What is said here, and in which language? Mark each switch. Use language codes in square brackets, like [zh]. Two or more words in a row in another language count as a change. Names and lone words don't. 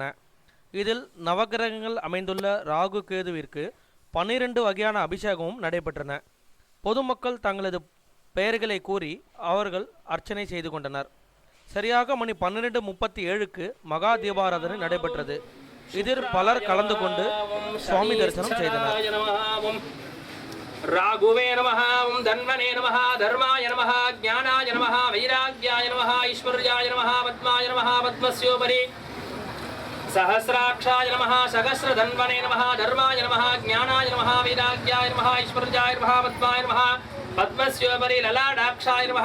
[ta] இதில் நவகிரகங்கள் அமைந்துள்ள ராகு கேதுவிற்கு 12 வகையான அபிஷேகமும் நடைபெற்றன. பொதுமக்கள் தங்களது பெயர்களை கூறி அவர்கள் அர்ச்சனை செய்து கொண்டனர். சரியாக மணி 12:37க்கு மகா தீபாராதனை நடைபெற்றது. இதில் பலர் கலந்து கொண்டு சுவாமி தரிசனம் செய்தனர். [sa] राघुवे नमः ओं धन्वने नमः धर्माय नमः ज्ञानाय नमः वैराग्याय नमः ऐश्वर्याय नमः पद्माय नमः पद्मस्योपरि सहस्राक्षाय नमः सहस्रधन्वने नमः धर्माय नमः ज्ञानाय नमः वैराग्याय नमः ऐश्वर्याय नमः पद्माय नमः पद्मस्योपरि ललाटाक्षाय नमः